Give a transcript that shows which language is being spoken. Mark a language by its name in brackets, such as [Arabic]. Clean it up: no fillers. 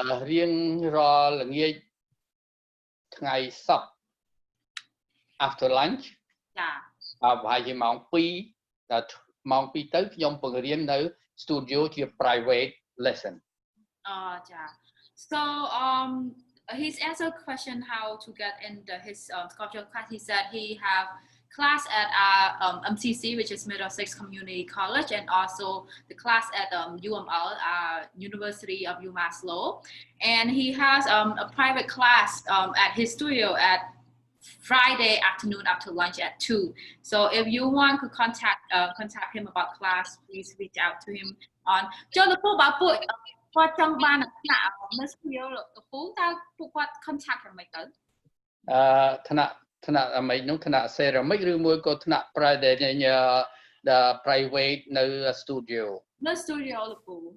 [Khmer] រៀងរាល់ល្ងាចថ្ងៃសុក្រ [English] after lunch [Khmer] ចាប្រហែលជាម៉ោង 2 ដល់ម៉ោង 2 ទៅខ្ញុំបង្រៀននៅ studio ជា [English] private lesson. Ja. So he's answered question how to get in his sculpture class. He said he have class at MCC, which is Middlesex Community College, and also the class at UML, University of UMassLow. And he has a private class at his studio at Friday afternoon after lunch at 2. So if you want to contact him about class, please reach out to him on. [Khmer] Choលោកពូបើគាត់ចង់បានថ្នាក់នៅ studio លោកពូតើពួកគាត់ contact យ៉ាងម៉េចទៅ ថ្នាក់អ្មេចនោះថ្នាក់ ceramic ឬមួយក៏ថ្នាក់ private នៅ studio នៅ studio លោកពូ